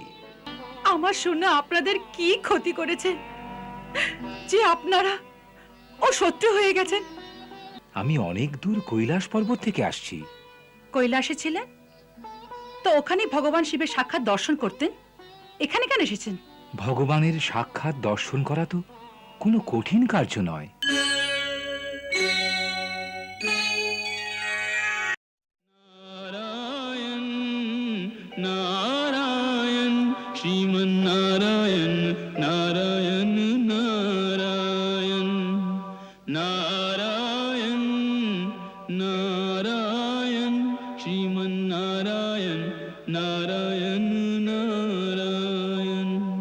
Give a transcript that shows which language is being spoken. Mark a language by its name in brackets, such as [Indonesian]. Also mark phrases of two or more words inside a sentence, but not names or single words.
[Bangla] আমার সোনা আপনাদের কি ক্ষতি করেছে যে আপনারা ও শত্রু হয়ে গেছেন? আমি অনেক দূর কৈলাস পর্বত থেকে আসছি। কৈলাসে ছিলেন তো ওখানে ভগবান শিবের সাক্ষাৎ দর্শন করতেন, এখানে কেন এসেছেন? ভগবানের সাক্ষাৎ দর্শন করা তো কোনো কঠিন কার্য নয়। [Sanskrit] नारायण नारायण श्रीमन्नारायण नारायण नारायण नारायण नारायण श्रीमन्नारायण नारायण नारायण